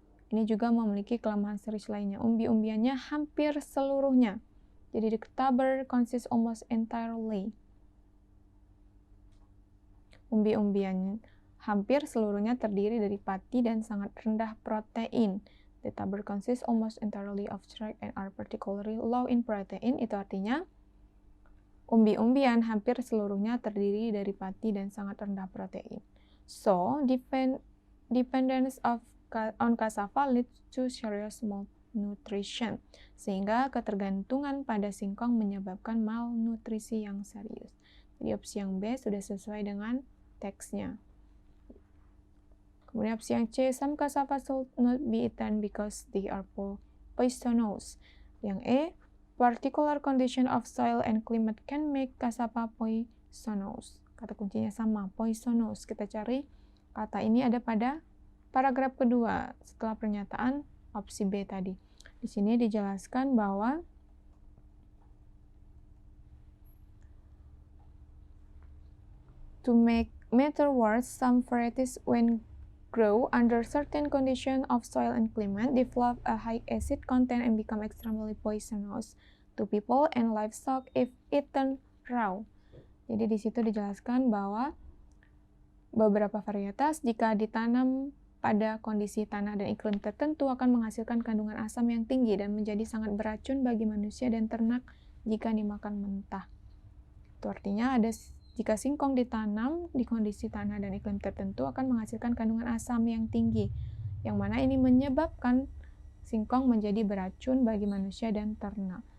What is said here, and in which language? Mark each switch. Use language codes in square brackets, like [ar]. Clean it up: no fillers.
[id] Ini juga memiliki kelemahan serius lainnya. Umbi-umbiannya hampir seluruhnya. Jadi [en] the tuber consists almost entirely. [id] Umbi-umbian hampir seluruhnya terdiri dari pati dan sangat rendah protein. [en] The tuber consists almost entirely of starch and are particularly low in protein. [id] Itu artinya umbi-umbian hampir seluruhnya terdiri dari pati dan sangat rendah protein. [en] So, dependence on cassava leads to serious malnutrition. [id] Sehingga ketergantungan pada singkong menyebabkan malnutrisi yang serius. Jadi opsi yang B sudah sesuai dengan teksnya. Kemudian opsi yang C, [en] some cassava should not be eaten because they are poisonous. [id] Yang E, [en] particular condition of soil and climate can make cassava poisonous. [id] Kata kuncinya sama, poisonous. Kita cari kata ini ada pada paragraf kedua setelah pernyataan opsi B tadi. Di sini dijelaskan bahwa [en] to make matter worse, some varieties when grow under certain condition of soil and climate develop a high acid content and become extremely poisonous to people and livestock if eaten raw. [id] Jadi di situ dijelaskan bahwa beberapa varietas jika ditanam pada kondisi tanah dan iklim tertentu akan menghasilkan kandungan asam yang tinggi dan menjadi sangat beracun bagi manusia dan ternak jika dimakan mentah. Itu artinya jika singkong ditanam di kondisi tanah dan iklim tertentu akan menghasilkan kandungan asam yang tinggi, yang mana ini menyebabkan singkong menjadi beracun bagi manusia dan ternak.